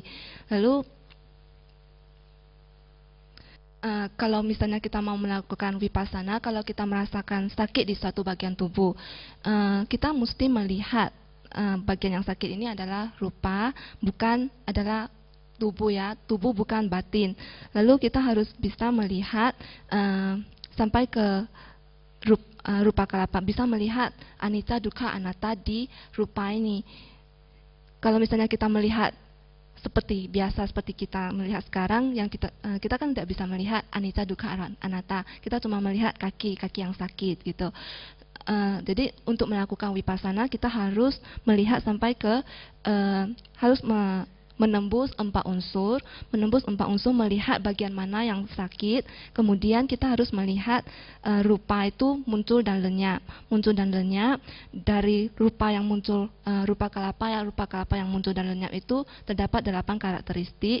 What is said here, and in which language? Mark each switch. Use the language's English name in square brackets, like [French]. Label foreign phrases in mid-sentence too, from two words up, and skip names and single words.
[Indonesian] Lalu kalau misalnya kita mau melakukan vipassana, kalau kita merasakan sakit di suatu bagian tubuh, kita mesti melihat bagian yang sakit ini adalah rupa, bukan adalah tubuh ya. Tubuh bukan batin. Lalu kita harus bisa melihat sampai ke rupa kalapa, bisa melihat [Pali] anicca, dukkha, anatta [Indonesian] di rupa ini. Kalau misalnya kita melihat seperti biasa, seperti kita melihat sekarang, yang kita kan tidak bisa melihat [Pali] anicca, dukkha, anatta. [Indonesian] Kita cuma melihat kaki yang sakit gitu. Jadi untuk melakukan vipassana kita harus melihat sampai ke harus menembus 4 unsur, melihat bagian mana yang sakit. Kemudian kita harus melihat rupa itu muncul dan lenyap dari rupa yang muncul, rupa kalapa yang muncul dan lenyap itu terdapat 8 karakteristik.